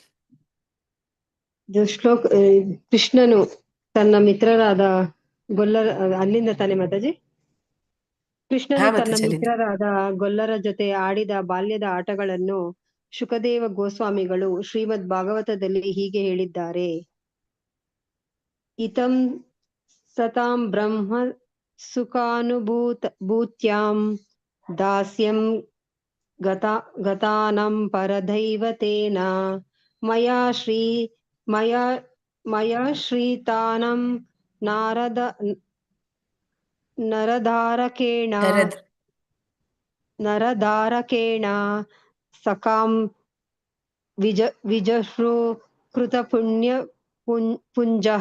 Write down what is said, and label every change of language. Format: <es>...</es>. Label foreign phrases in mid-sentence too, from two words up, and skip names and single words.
<kn>ಇದು ಶ್ಲೋಕ ಕೃಷ್ಣನು ತನ್ನ ಮಿತ್ರರಾದ ಗೊಲ್ಲರ, ಅಲ್ಲಿಂದ ತಾನೆ ಮಾತಾಜಿ? ಕೃಷ್ಣನು ತನ್ನ ಮಾತಾಜಿ ಅಲ್ಲಿಂದ. ಮಿತ್ರರಾದ ಗೊಲ್ಲರ ಜೊತೆ ಆಡಿದ ಬಾಲ್ಯದ ಆಟಗಳನ್ನು ಶುಕದೇವ ಗೋಸ್ವಾಮಿಗಳು ಶ್ರೀಮದ್ ಭಾಗವತದಲ್ಲಿ ಹೀಗೆ ಹೇಳಿದ್ದಾರೆ.</kn> <sa>ಇತಂ ಸತಾಂ ಬ್ರಹ್ಮ ಸುಖಾನುಭೂತ್ಯಾಂ ದಾಸ್ಯಂ ಗತಾನಂ ಪರದೈವತೇನ ಮಯಾ ಶ್ರೀತಾನಂ ನರಧಾರಕೇಣ ಸಕಾಂ ವಿಜಹೃ ಕೃತ ಪುಣ್ಯ ಪುಂಜಃ.</sa>